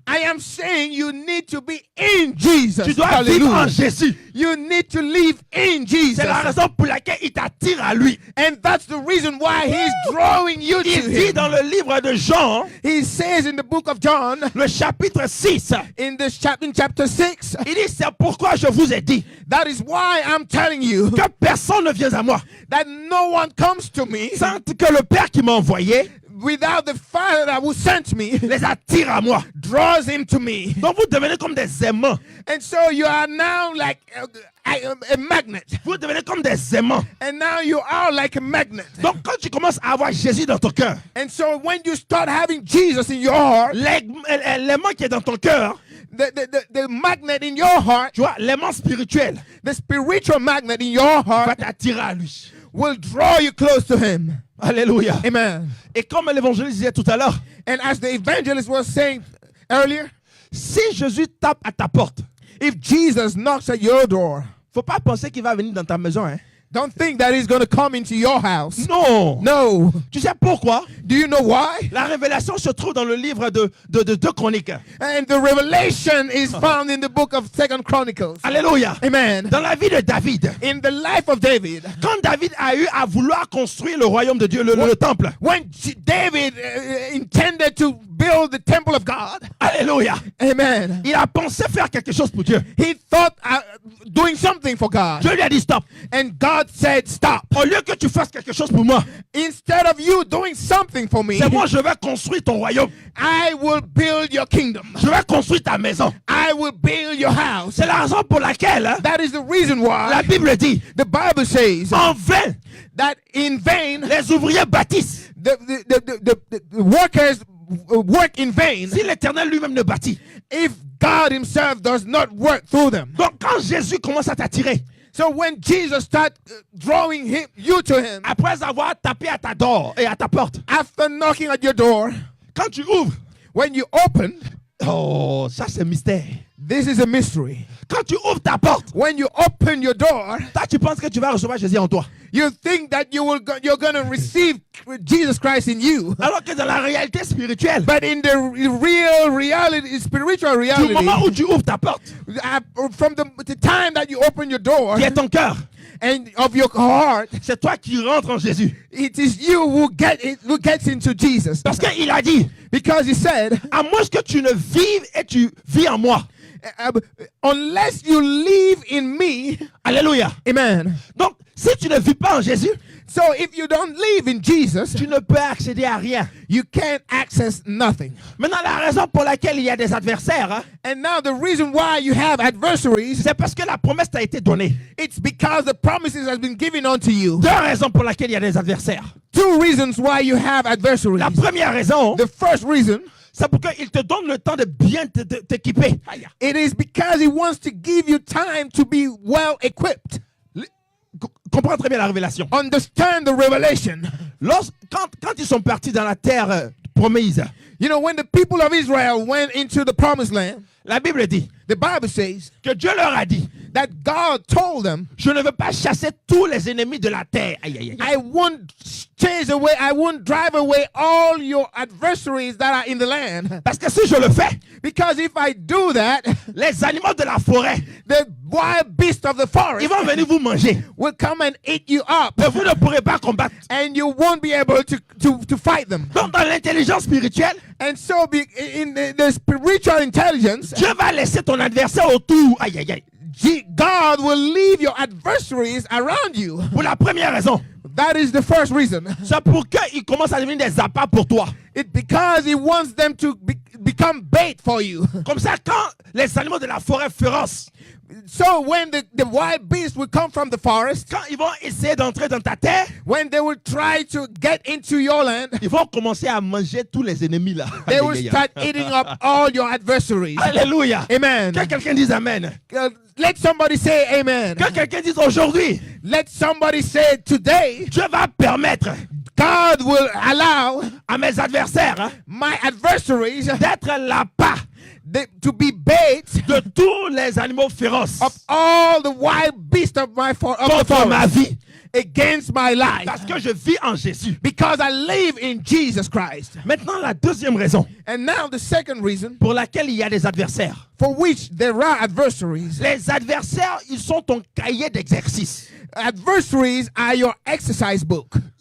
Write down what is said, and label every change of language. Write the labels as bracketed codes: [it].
[en] I am saying you need to be in Jesus. [fr] Tu dois vivre en Jésus. [en] You need to live in Jesus. [fr] C'est la raison pour laquelle il t'attire à lui. [en] And that's the reason why he's drawing you to [fr] Il dit [en] him. [fr] dans le livre de Jean, [en] He says in the book of John, [fr] le chapitre 6, [en] in chapter 6, [fr] il dit, c'est pourquoi je vous ai dit [en] that is why I'm telling you [fr] que personne ne vient à moi [en] that no one comes to me [fr] sans que le Père qui m'a envoyé [en] without the Father that who sent me [fr] les attire à moi. [en] draws him to me. [fr] Donc vous devenez comme des aimants. [en] And so you are now like a magnet. [fr] Vous devenez comme des aimants. [en] And now you are like a magnet. [fr] Donc quand tu commences à avoir Jésus dans ton cœur, [en] And so when you start having Jesus in your heart, [fr] l'aimant qui est dans ton cœur, [en] the magnet in your heart, [fr] tu vois, l'aimant spirituel [en] the spiritual magnet in your [fr] va [en] heart [fr] t'attirer à lui. [en] will draw you close to him. [fr] Alléluia. [en] Amen. [fr] Et comme l'évangéliste disait tout à l'heure, [en] And as the evangelist was saying earlier, [fr] si Jésus tape à ta porte, [en] if Jesus knocks at your door, [fr] faut pas penser qu'il va venir dans ta maison. Hein? [en] don't think that he's going to come into your house. [fr] Non. [en] No. [fr] Tu sais pourquoi? [en] Do you know why? [fr] La révélation se trouve dans le livre de 2 Chroniques. [en] And the revelation is found in the book of 2 Chronicles. [fr] Alléluia. [en] Amen. [fr] Dans la vie de David, [en] In the life of David, [fr] quand David a eu à vouloir construire le royaume de Dieu, le temple. [en] when David intended to build the temple of God, [fr] Alléluia. [en] amen, [fr] Il a pensé faire quelque chose pour Dieu. [en] he thought doing something for God. [fr] Dieu lui a dit stop. [en] And God said, stop. [fr] Au lieu que tu fasses quelque chose pour moi, [en] Instead of you doing something for me, [fr] c'est moi je vais construire ton royaume. [en] I will build your kingdom. [fr] Je vais construire ta maison. [en] I will build your house. [fr] C'est la raison pour laquelle hein, [en] That is the reason [fr] la [en] why [fr] Bible dit [en] the Bible says [fr] en vain [en] that in vain [fr] les ouvriers bâtissent [en] the workers work in vain [fr] si l'Éternel lui-même ne bâtit. [en] if God himself does not work through them. [fr] Donc quand Jésus commence à t'attirer, [en] So when Jesus starts drawing you to him, [fr] après avoir tapé à ta [en] door [fr] et à ta porte, [en] after knocking at your door, [fr] quand tu ouvres, [en] when you open, [fr] oh, ça c'est mystère. [en] this is a mystery. [fr] Quand tu ouvres ta porte, [en] When you open your door, [fr] toi tu penses que tu vas recevoir Jésus en toi. [en] you think that you're going to receive Jesus Christ in you. [fr] Alors que dans la réalité spirituelle, [en] But in the real reality, spiritual [fr] du [en] reality, [fr] moment où tu ouvres ta porte, [en] from the time that you open your door [fr] qui est ton cœur, [en] and of your heart, [fr] c'est toi qui rentres en Jésus. [en] it is you who gets into Jesus. [fr] Parce qu'il a dit, [en] Because he said, [fr] à moins que tu ne vives et tu vis en moi. [en] unless you live in me, [fr] Alléluia. [en] amen. [fr] Donc, si tu ne vis pas en Jésus, [en] So if you don't live in Jesus, [fr] tu ne peux accéder à rien. [en] you can't access nothing. [fr] Maintenant, la raison pour laquelle il y a des adversaires, hein, [en] And now the reason why you have adversaries, [fr] c'est parce que la promesse t'a été donnée. [en] it's because the promises has been given unto you. [fr] 2 raisons pour lesquelles il y a des adversaires. [en] 2 reasons why you have adversaries. [fr] La première raison, [en] The first reason, [fr] c'est pour qu'il te donne le temps de bien t'équiper. Aïe. [en] it is because he wants to give you time to be well equipped. [fr] Comprends très bien la révélation. [en] Understand the revelation. [fr] Quand ils sont partis dans la terre promise, [en] You know, when the people of Israel went into the promised land, [fr] la Bible dit [en] the Bible says [fr] que Dieu leur a dit, [en] that God told them, [fr] je ne veux pas chasser tous les ennemis de la terre. Aïe, aïe, aïe. [en] I won't chase away, I won't drive away all your adversaries that are in the land. [fr] Parce que si je le fais, [en] Because if I do that, [fr] les animaux de la forêt, [en] the wild beasts of the [fr] ils vont venir vous manger. [en] will come and eat you up, [fr] Mais vous ne pourrez pas combattre. [en] and you won't be able to fight them. [fr] Donc dans l'intelligence spirituelle, [en] And so in the spiritual intelligence, [fr] Dieu va laisser ton adversaire autour. Aïe, aïe, aïe. [en] God will leave your adversaries around you. [fr] Pour la première raison, [en] That is the first reason. [fr] c'est pour qu'ils commencent à devenir des appâts pour toi. [en] It's because he wants them to become bait for you. [fr] Comme ça, quand les animaux de la forêt féroce, [en] So when the wild beasts will come from the forest, [fr] quand ils vont essayer d'entrer dans ta terre, [en] when they will try to get into your land, [fr] ils vont commencer à manger tous les ennemis là. [en] they will [fr] Aïe, aïe, aïe. [en] start eating up all your adversaries. [fr] Alléluia. [en] Amen. [fr] Que quelqu'un dise Amen. [en] Let somebody say amen. [fr] Que quelqu'un dise aujourd'hui, [en] Let somebody say today, [fr] Dieu va permettre [en] God will allow [fr] à mes adversaires hein, [en] my adversaries [fr] d'être l'appât [en] to be bait [fr] de tous les animaux féroces [en] of all the wild beasts of the [fr] contre ma [en] forest [fr] vie. [en] against my life. [fr] Parce que je vis en Jésus. [en] Because I live in Jesus Christ. [fr] Maintenant, la deuxième raison [en] And now the second reason [fr] pour laquelle il y a des adversaires. [en] for which there are adversaries. [fr] Les adversaires, ils sont ton cahier d'exercice. [en] Adversaries are your exercise book.